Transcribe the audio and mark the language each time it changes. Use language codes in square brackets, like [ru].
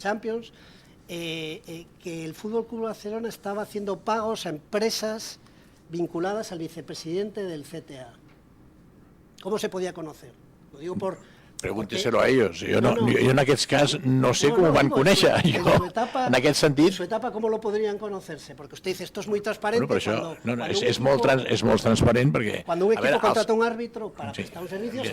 [es] Champions, que el Fútbol Club Barcelona estaba haciendo pagos a empresas vinculadas al vicepresidente del CTA. ¿Cómo se podía conocer? Lo digo Pregúnteselo a ells. [ca] Jo en aquest cas no sé com ho van conèixer. En aquest sentit... [es] En su etapa, ¿cómo lo podrían conocerse? Porque usted dice, esto es muy transparente. [ca] Bueno, però això és molt transparent perquè... [es] Cuando un equipo contrata un árbitro para prestar un servicio...